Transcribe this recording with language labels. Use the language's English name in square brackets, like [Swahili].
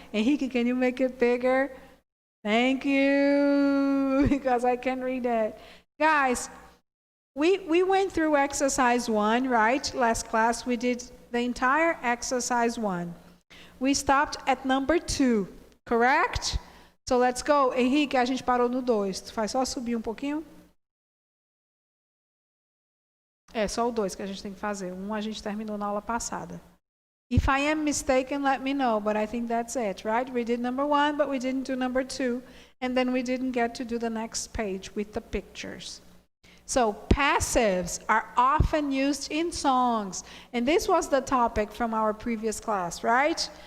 [English] Enrique, can you make it bigger? Thank you, because I can read it. Guys, we went through exercise 1, right? Last class, we did the entire exercise 1. We stopped at number 2, correct? So let's go. [Portuguese] Henrique, a gente parou no 2. Tu faz só subir pouquinho? É, só o 2 que a gente tem que fazer. 1 a gente terminou na aula passada. [English] If I am mistaken, let me know, but I think that's it, right? We did number 1, but we didn't do number 2, and then we didn't get to do the next page with the pictures. So passives are often used in songs, and this was the topic from our previous class, right?